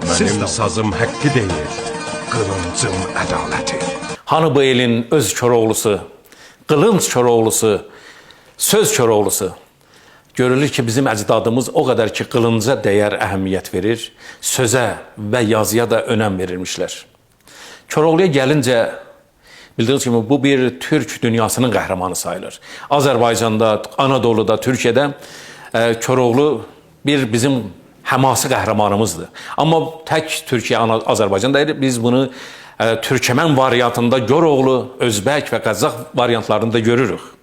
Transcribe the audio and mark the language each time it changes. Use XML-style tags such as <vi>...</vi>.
<tr>Benim sazım hakkı değil, kılıncım adaleti.</tr> <az>Hanı bu elin öz Koroğlusu, qılınc Koroğlusu, söz Koroğlusu. Görülür ki bizim əcdadımız o qədər ki qılınca dəyər əhəmiyyət verir, sözə və yazıya da önəm verirmişlər. Koroğluya gəlincə, bildiğiniz kimi bu bir Türk dünyasının qəhrəmanı sayılır. Azərbaycanda, Anadolu'da, Türkiye'də Koroğlu bir bizim həması qəhrəmanımızdır. Amma tək Türkiye, Azərbaycan deyil, biz bunu Türkmen variantında Koroğlu, Özbək və Qazax variantlarında görürük.</az>